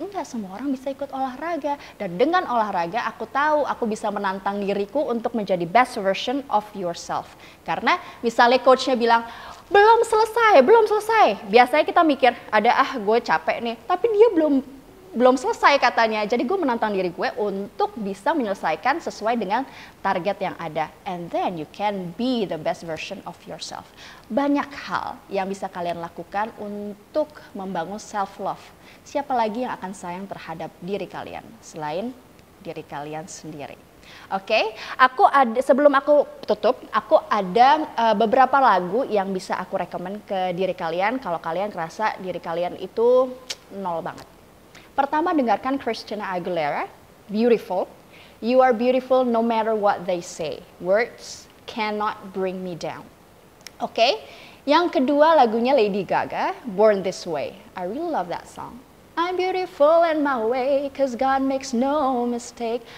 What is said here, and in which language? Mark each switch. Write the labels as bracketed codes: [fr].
[id] Enggak, semua orang bisa ikut olahraga. Dan dengan olahraga aku tahu aku bisa menantang diriku untuk menjadi [en] best version of yourself. [id] Karena misalnya coachnya bilang, belum selesai. Biasanya kita mikir, gue capek nih. Tapi dia belum selesai katanya. Jadi gue menantang diri gue untuk bisa menyelesaikan sesuai dengan target yang ada. [en] And then you can be the best version of yourself. [id] Banyak hal yang bisa kalian lakukan untuk membangun self-love. Siapa lagi yang akan sayang terhadap diri kalian selain diri kalian sendiri? Oke, sebelum aku tutup, aku ada beberapa lagu yang bisa aku rekomen ke diri kalian kalau kalian ngerasa diri kalian itu nol banget. Pertama, dengarkan Christina Aguilera, Beautiful. [en] You are beautiful no matter what they say. Words cannot bring me down. [id] Oke, yang kedua lagunya Lady Gaga, Born This Way. [en] I really love that song. I'm beautiful in my way, cause God makes no mistake.